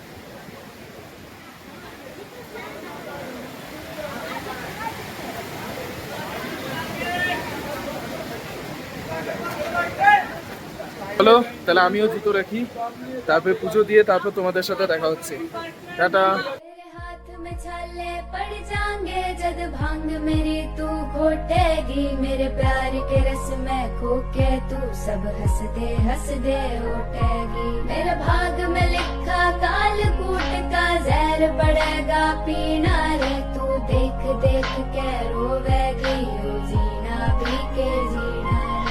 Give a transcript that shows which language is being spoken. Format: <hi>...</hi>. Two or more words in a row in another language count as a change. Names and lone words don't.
<bn>হ্যালো, তাহলে আমিও জুতো রাখি, তারপরে পুজো দিয়ে তারপর তোমাদের সাথে দেখা হচ্ছে। টাটা।</bn> <bgc>हाथ में छाले पड़ जाएंगे जद भांग मेरी तू घोटेगी, मेरे प्यार के रस में खोके तू सब हंस दे उठेगी। मेरे भाग में लिखा काल कूट का जहर पड़ेगा पीना रे, तू देख देख के रोवेगी, ओ जीना भी के जीना रे।</bgc>